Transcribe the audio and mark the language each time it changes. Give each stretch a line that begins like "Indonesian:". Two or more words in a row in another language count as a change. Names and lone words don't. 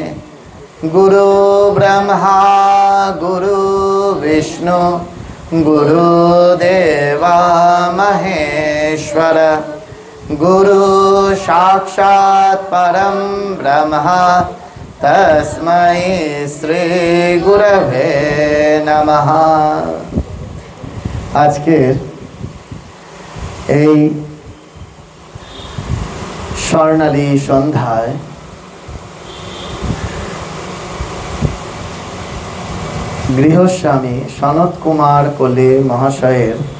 Sanskrit: गुरु ब्रह्मा गुरु विष्णु गुरुदेवा महेश्वर गुरु साक्षात् परं ब्रह्म तस्मै श्री गुरवे नमः।
Bangla: আজকের এই স্বর্ণালী সন্ধ্যায় গৃহস্বামী সনত কুমার কোলে মহাশয়ের